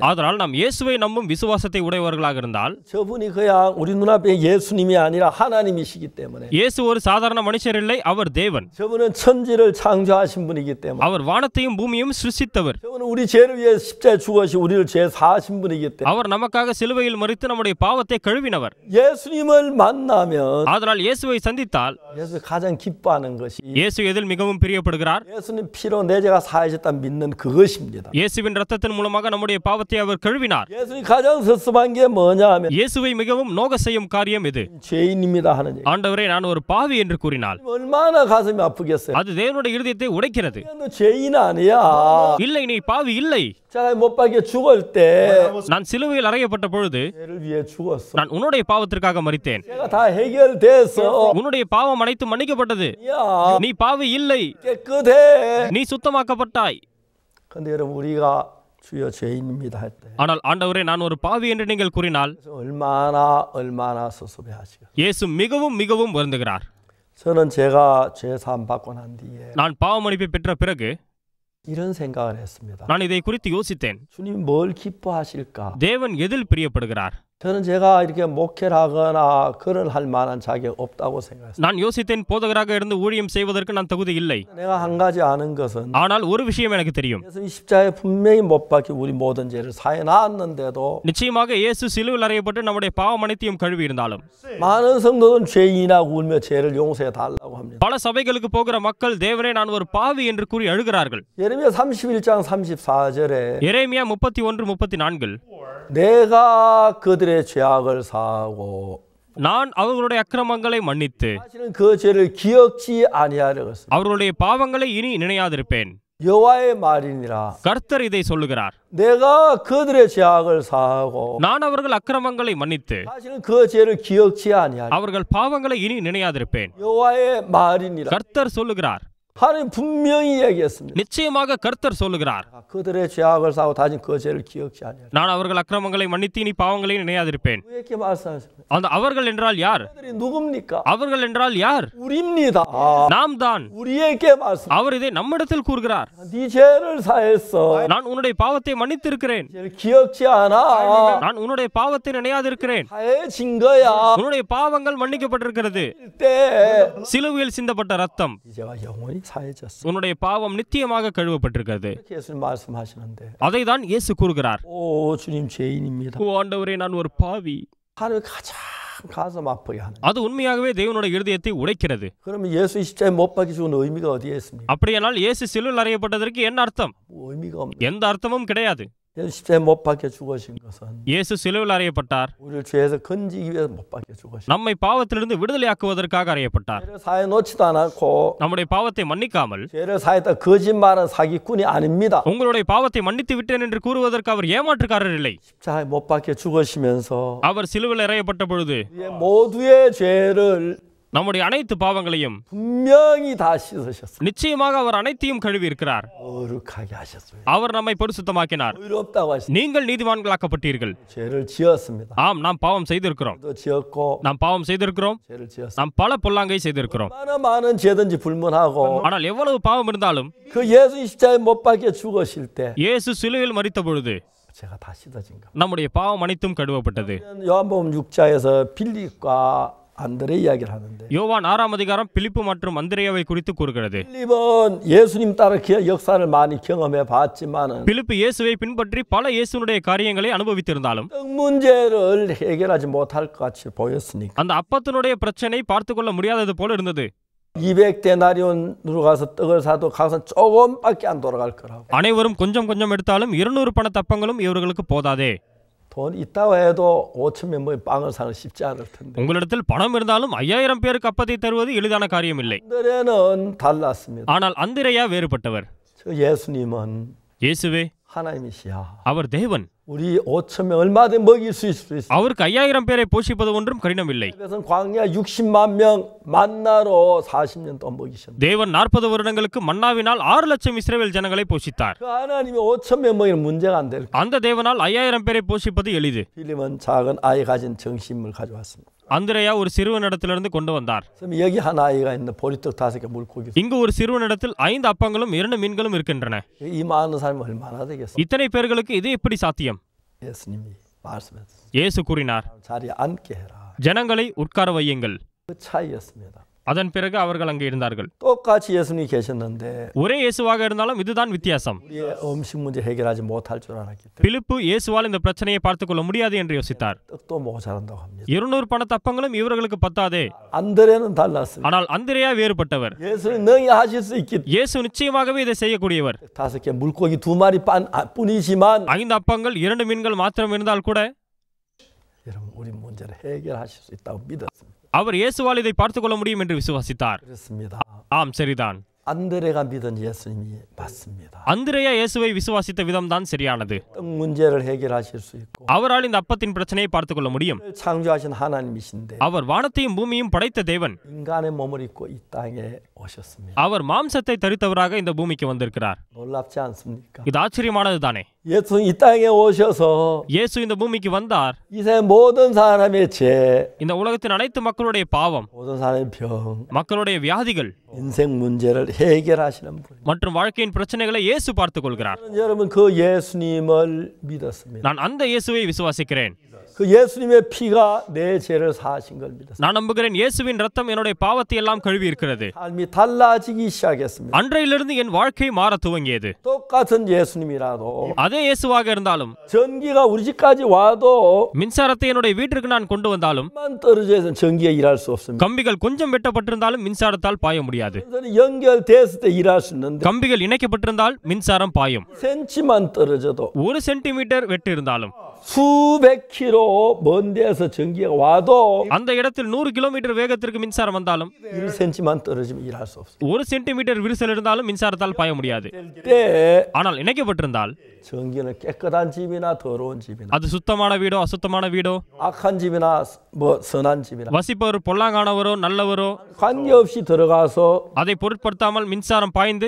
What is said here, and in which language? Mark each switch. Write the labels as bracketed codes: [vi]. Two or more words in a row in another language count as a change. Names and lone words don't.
[ta] அதனால் நாம் இயேசுவை நம்பும் விசுவாசத்தை உடையவர்களாக இருந்தால் [ko] 저분이 그냥 우리 눈앞에 예수님이 아니라 하나님이시기 때문에 [ta] இயேசு ஒரு சாதாரண மனுஷர் இல்லை, அவர் தேவன். [ko] 저분은 천지를 창조하신 분이기 때문에 [ta] அவர் வானத்தையும் பூமியையும் சிருஷ்டித்தவர். [ko] 저분은 우리 죄를 위해 십자가에 죽으시 우리를 죄 사하신 분이기 때문에 [ta] அவர் நமக்காக சிலுவையில் மரித்து நம்முடைய பாவத்தை கழுவினவர். [ko] 예수님을 만나면 [ta] அதனால் இயேசுவை சந்தித்தால் [ko] 예수 가장 기뻐하는 것이 [ta] இயேசு எதில் மிகவும் பிரியப்படுகிறார்? [ko] 예수님 피로 내 죄가 사해졌다 믿는 그것입니다. [ta] இயேசுவின் இரத்தத்தின் மூலமாக நம்முடைய பாவத்தை அவர் கழுவினார். [ko] 예수님 가장 섭섭한 게 뭐냐 하면 [ta] இயேசுவை மிகவும் நோக செய்யும் காரியம் இது. [ko] 죄인입니다 하는 얘기. [ta] ஆண்டவரே, நான் ஒரு பாவி என்று கூறினால் [ko] 얼마나 가슴이 아프겠어요. [ta] அது தேவனுடைய இருதயத்தை உடைக்கிறது. [ko] 너 죄인 아니야. [ta] இல்லை, நீ பாவி இல்லை. [ko] 제가 못 박혀 죽을 때 [ta] நான் சிலுவையில் அறையப்பட்ட பொழுது [ko] 죄를 위해 죽었어. [ta] நான் உன்னுடைய பாவத்திற்காக மரித்தேன். [ko] 제가 다 해결됐어. [ta] உன்னுடைய பாவம் அனைத்து மன்னிக்கப்பட்டது. [ko] 야, [ta] நீ பாவி இல்லை, [ko] 깨끗해. [ta] நீ சுத்தமாக்கப்பட்டாய். [ko] 근데 여러분 우리가 주여 죄인입니다 할 때 [ta] ஆனால் ஆண்டவரே, நான் ஒரு பாவி என்று நீங்கள் கூறினால் [ko] 얼마나 섭섭해하시겠어요. [ta] இயேசு மிகவும் மிகவும் வருந்துகிறார். [ko] 저는 제가 죄 사함 받고 난 뒤에 [ta] நான் பாவ மன்னிப்பை பெற்ற பிறகு [ko] 이런 생각을 했습니다. [ta] நான் இதை குறித்து யோசித்தேன். [ko] 주님 뭘 기뻐하실까? [ta] தேவன் எதில் பிரியப்படுகிறார்? [ko] 저는 제가 이렇게 목회를 하거나 그런 할 만한 자격 없다고 생각했어요. [ta] நான் யோசித்தேன், போதகராக இருந்து ஊழியம் செய்வதற்கு நான் தகுதி இல்லை. [ko] 내가 한 가지 아는 것은 [ta] ஆனால் ஒரு விஷயம் எனக்கு தெரியும். [ko] 예수님 십자가에 분명히 못 박혀 우리 모든 죄를 사해 놨는데도 [ta] நிச்சயமாக இயேசு சிலுவையில் அறையப்பட்டு நம்முடைய பாவம் அனைத்தையும் கழுவி இருந்தாலும் [ko] 많은 성도들은 죄인이라고 울며 죄를 용서해 달라고 합니다. [ta] பல சபைகளுக்கு போகிற மக்கள், தேவனே, நான் ஒரு பாவி என்று கூறி அழுகிறார்கள். [ko] 예레미야 31장 34절에 [ta] எரேமியா 31:34 [ko] 내가 그들의 죄악을 사하고 [ta] நான் அவர்களுடைய அக்கிரமங்களை மன்னித்து [ko] 사실은 그 죄를 기억지 아니하려고 했습니다. [ta] அவர்களுடைய பாவங்களை இனி நினையாதிருப்பேன். [ko] 여호와의 말이니라. [ta] கர்த்தர் இதை சொல்லுகிறார். [ko] 내가 그들의 죄악을 사하고 [ta] நான் அவர்கள் அக்கிரமங்களை மன்னித்து [ko] 사실은 그 죄를 기억지 아니하리라. [ta] அவர்கள் பாவங்களை இனி நினையாதிருப்பேன். [ko] 여호와의 말이니라. [ta] கர்த்தர் சொல்லுகிறார். [ko] 하나님 분명히 얘기했습니다. [ta] நிச்சயமாக கர்த்தர் சொல்லுகிறார். [ko] 그들의 죄악을 사하고 다신 그 죄를 기억지 아니하리라. [ta] நான் அவர்கள் அக்கிரமங்களை மன்னித்து இனி பாவங்களை நினையாதிருப்பேன். [ko] 왜 이렇게 말씀하십니까? [ta] அந்த அவர்கள் என்றால் யார்? [ko] 그들이 누굽니까? [ta] அவர்கள் என்றால் யார்? [ko] 우리입니다. [ta] நாம் தான். [ko] 우리에게 말씀. [ta] அவர் இதை நம்மிடத்தில் கூறுகிறார். [ko] 네 죄를 사했어. [ta] நான் உன்னுடைய பாவத்தை மன்னித்திருக்கிறேன். [ko] 죄를 기억지 않아. [ta] நான் உன்னுடைய பாவத்தை நினையாதிருக்கிறேன். [ko] 사해진 거야. [ta] உன்னுடைய பாவங்கள் மன்னிக்கப்பட்டிருக்கிறது. [ko] 때 [ta] சிலுவையில் சிந்தப்பட்ட ரத்தம், [ko] 이제와 영원히 사해졌어. [ta] உன்னுடைய பாவம் நித்தியமாக கழுவப்பட்டிருக்கிறது. [ko] 이렇게 예수님 말씀하시는데 [ta] அதை தான் இயேசு கூறுகிறார். [ko] 오 주님 죄인입니다. [ta] ஓ ஆண்டவரே, நான் ஒரு பாவி. [ko] 하늘 가장 가슴 아프게 하는. [ta] அது உண்மையாகவே தேவனுடைய இருதயத்தை உடைக்கிறது. [ko] 그러면 예수 십자가에 못 박혀 죽은 의미가 어디에 있습니까? [ta] அப்படியானால் இயேசு சிலுவையில் அறையப்பட்டதற்கு என்ன அர்த்தம்? [ko] 의미가 없는. [ta] எந்த அர்த்தமும் கிடையாது. [ko] 예수 십자가에 못 박혀 죽으신 것은 [ta] இயேசு சிலுவையில் அறையப்பட்டார். [ko] 우리를 죄에서 건지기 위해서 못 박혀 죽으신. [ta] நம்மை பாவத்திலிருந்து விடுதலையாக்குவதற்காக அறையப்பட்டார். [ko] 죄를 사해 놓지도 않았고 [ta] நம்முடைய பாவத்தை மன்னிக்காமல் [ko] 죄를 사했다 거짓말은 사기꾼이 아닙니다. [ta] உங்களுடைய பாவத்தை மன்னித்து விட்டேன் என்று கூறுவதற்கு அவர் ஏமாற்றுக்காரர் இல்லை. [ko] 십자가에 못 박혀 죽으시면서 [ta] அவர் சிலுவையில் அறையப்பட்ட பொழுது [ko] 우리의 모두의 죄를 [ta] நம்முடைய அனைத்து பாவங்களையும் [ko] 분명히 다 씻으셨어요. [ta] நிச்சயமாக அவர் அனைத்தையும் கழுவி இருக்கிறார். [ko] 거룩하게 하셨어요. [ta] அவர் நம்மை பரிசுத்தமாக்கினார். [ko] 의롭다고 하셨어요. [ta] நீங்கள் நீதிமான்களாக்கப்பட்டீர்கள். [ko] 죄를 지었습니다. [ta] ஆம், நாம் பாவம் செய்திருக்கிறோம். [ko] 또 지었고 [ta] நாம் பாவம் செய்திருக்கிறோம். [ko] 죄를 지었어요. [ta] நாம் பல பொல்லாங்கை செய்திருக்கிறோம். [ko] 얼마나 많은 죄든지 불문하고 [ta] ஆனால் எவ்வளவு பாவம் இருந்தாலும் [ko] 그 예수 십자가에 못 박혀 죽으실 때 [ta] இயேசு சிலுவையில் மரித்த பொழுது [ko] 제가 다 씻어진 겁니다. [ta] நம்முடைய பாவம் அனைத்தும் கழுவப்பட்டது. [ko] 요한복음 6장에서 빌립과 안드레 이야기를 하는데 [ta] யோவான் 6ஆம் அதிகாரம் பிலிப்பு மற்றும் அந்திரேயாவை குறித்து கூறுகிறது. [ko] 빌립은 예수님 따라 역사를 많이 경험해 봤지만은 [ta] பிலிப்பு இயேசுவை பின்பற்றி பல இயேசுனுடைய காரியங்களை அனுபவித்திருந்தாலும் [ko] 떡 문제를 해결하지 못할 것 같이 보였으니까 [ta] அந்த அப்பத்தினுடைய பிரச்சனை பார்த்து கொள்ள முடியாதது போல இருந்தது. [ko] 200데나리온으로 가서 떡을 사도 가서 조금밖에 안 돌아갈 거라고. [ta] அனைவரும் கொஞ்சம் கொஞ்சம் எடுத்தாலும் 200 பண தப்பங்களும் இவர்களுக்கு போதாதே. [ko] 돈 있다고 해도 5,000명 모인 빵을 사는 쉽지 않을 텐데. [ta] உங்களிடத்தில் பணம் இருந்தாலும் 5000 பேருக்கு அப்பத்தை தருவது எளிதான காரியம் இல்லை. [ko] 안드레는 달랐습니다. [ta] ஆனால் அந்திரேயா வேறுபட்டவர். [ko] 저 예수님은 [ta] இயேசுவே [ko] 하나님이시야. [ta] அவர் தேவன். [ko] 우리 5,000명 얼마든지 먹일 수 있어요. [ta] அவருக்கு 5000 பேரை போஷிப்பது ஒன்றும் கடினமில்லை. [ko] 그래서 광야 60만 명 만나로 40년 동안 먹이셨는데 [ta] தேவன் 40 வருடங்களுக்கு மன்னாவினால் 6 லட்சம் இஸ்ரவேல் ஜனங்களை போஷித்தார். [ko] 그 하나님이 5,000명 먹이는 문제가 안 될 거예요. [ta] அந்த தேவனால் 5000 பேரை போஷிப்பது எளிது. [ko] 빌립은 작은 아이 가진 정신을 가져왔습니다. [ta] அந்திரேயா ஒரு சிறுவனிடத்திலிருந்து கொண்டு வந்தார். [ko] 그럼 여기 한 아이가 있는 보리떡 5개 물고기. [ta] இங்கு ஒரு சிறுவனிடத்தில் 5 அப்பங்களும் 2 மீன்களும் இருக்கின்றன. [ko] 이 많은 사람이 얼마나 되겠어요? [ta] இத்தனை பேர்களுக்கு இது எப்படி சாத்தியம்? [ko] 예수님이 말씀했어요. [ta] இயேசு கூறினார், [ko] 자리에 앉게 해라. [ta] ஜனங்களை உட்கார வையுங்கள். [ko] 그 차이였습니다. [ta] அதன் பிறகு அவர்கள் அங்கே இருந்தார்கள். [ko] 똑같이 예수님이 계셨는데 [ta] ஒரே இயேசுவாக இருந்தாலும் இதுதான் வித்தியாசம். [ko] 우리의 음식 문제 해결하지 못할 줄 알았기 때문에 [ta] பிலிப்பு இயேசுவால் இந்த பிரச்சனையை பார்த்துக் கொள்ள முடியாது என்று யோசித்தார். [ko] 떡도 모자란다고 합니다. [ta] 200 பண தப்பங்களும் இவர்களுக்கு பத்தாதே. [ko] 안드레는 달랐습니다. [ta] ஆனால் அந்திரேயா வேறுபட்டவர். [ko] 예수님 능히 하실 수 있기 [ta] இயேசு நிச்சயமாகவே இதை செய்யக்கூடியவர். [ko] 5개 물고기 2마리 뿐이지만 [ta] 5 அப்பங்கள் 2 மீன்கள் மாத்திரம் இருந்தால் கூட [ko] 여러분 우리 문제를 해결하실 수 있다고 믿었습니다. [ta] அவர் இயேசுவால் இதை பார்த்துக் கொள்ள முடியும் என்று விசுவாசித்தார். [ko] 그렇습니다. [ta] ஆம், சரிதான். [ko] 안드레가 믿은 예수님이 맞습니다. [ta] அந்திரேயா இயேசுவை விசுவாசித்த விதம்தான் சரியானது. [ko] 떡 문제를 해결하실 수 있고 [ta] அவரால் இந்த அப்பத்தின் பிரச்சனையை பார்த்துக் கொள்ள முடியும். [ko] 창조하신 하나님이신데 [ta] அவர் வானத்தையும் பூமியும் படைத்த தேவன். [ko] 인간의 몸을 입고 이 땅에 오셨습니다. [ta] அவர் மாம்சத்தை தரித்தவராக இந்த பூமிக்கு வந்திருக்கிறார். [ko] 놀랍지 않습니까? [ta] இது ஆச்சரியமானது தானே. [ko] 예수 이 땅에 오셔서 [ta] இயேசு இந்த பூமிக்கு வந்தார். [ko] 이 세상 모든 사람의 죄, [ta] இந்த உலகத்தின் அனைத்து மக்களுடைய பாவம், [ko] 모든 사람의 병, [ta] மக்களுடைய வியாதிகள் [ko] 인생 문제를 해결하시는 분. [ta] மற்றும் வாழ்க்கையின் பிரச்சனைகளை இயேசு பார்த்துக் கொள்கிறார். [ko] 여러분 그 예수님을 믿었습니다. [ta] நான் அந்த இயேசுவை விசுவாசிக்கிறேன். [ko] 그 예수님의 피가 내 죄를 사하신 걸 믿었습니다. [ta] நான் நம்புகிறேன் இயேசுவின் ரத்தம் என்னுடைய பாவத்தை எல்லாம் கழுவி இருக்கிறது. [ko] 삶이 달라지기 시작했습니다. [ta] அன்றையிலிருந்து என் வாழ்க்கை மாற துவங்கியது. [ko] 똑같은 예수님이라도 [ta] அதே இயேசுவாக இருந்தாலும் [ko] 전기가 우리 집까지 와도 [ta] மின்சாரத்தை என்னுடைய வீட்டிற்கு நான் கொண்டு வந்தாலும் [ko] 만 떨어져서 전기가 일할 수 없습니다. [ta] கம்பிகள் கொஞ்சம் வெட்டப்பட்டிருந்தாலும் மின்சாரத்தால் பாய முடியாது. [ko] 연결됐을 때 일할 수 있는데 [ta] கம்பிகள் இணைக்கப்பட்டிருந்தால் மின்சாரம் பாயும். [ko] 센치만 떨어져도 [ta] 1 சென்டிமீட்டர் வெட்டு இருந்தாலும் [ko] 수백 킬로 먼 데서 전기가 와도 [ta] அந்த இடத்தில் 100 கிலோமீட்டர் வேகத்திற்கு மின்சாரம் வந்தாலும் [ko] 1cm만 떨어지면 일할 수 없어요. [ta] 1 சென்டிமீட்டர் விரிசல் இருந்தாலும் மின்சாரத்தால் பாய முடியாது. [ko] 때 [ta] ஆனால் இணைக்கப்பட்டிருந்தால் [ko] 전기는 깨끗한 집이나 더러운 집이나 [ta] அது சுத்தமான வீடோ அசுத்தமான வீடோ, [ko] 악한 집이나 뭐 선한 집이나 [ta] வசிப்பவர் பொல்லாங்கானவரோ நல்லவரோ [ko] 관계없이 들어가서 [ta] அதை பொருட்படுத்தாமல் மின்சாரம் பாய்ந்து